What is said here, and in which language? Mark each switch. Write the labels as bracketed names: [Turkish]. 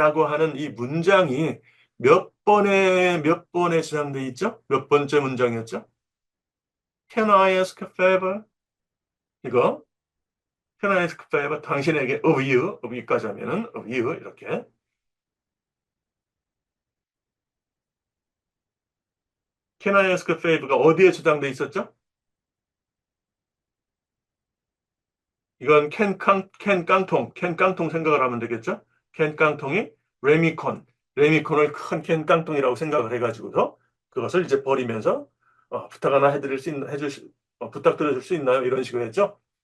[Korean] 라고 하는 이 문장이 몇 번에 저장되어 있죠? 몇 번째 문장이었죠? [English] Can I ask a favor? 이거 Can I ask a favor? [Korean] 당신에게 [English] of you [Korean] 까지 하면은 of you 이렇게. Can I ask a favor가 어디에 저장되어 있었죠? 이건 캔 깡통 생각을 하면 되겠죠? 캔 깡통이 레미콘을 큰 캔 깡통이라고 생각을 해가지고서 그것을 이제 버리면서 부탁 하나 부탁드려줄 수 있나요? 이런 식으로 했죠.